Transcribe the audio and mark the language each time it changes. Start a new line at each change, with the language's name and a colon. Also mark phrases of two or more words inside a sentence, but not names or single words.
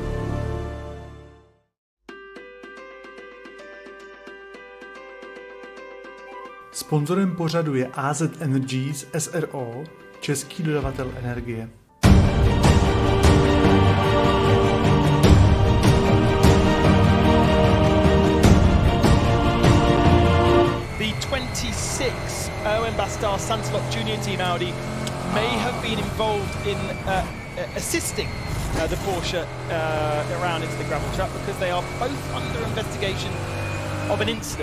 Czech: Sponzorem pořadu je AZ Energies SRO, český dodavatel energie.
English: The 26 Owen Bastar Santalop Junior Team Audi may have been involved in assisting the Porsche around into the gravel trap because they are both under investigation of an incident.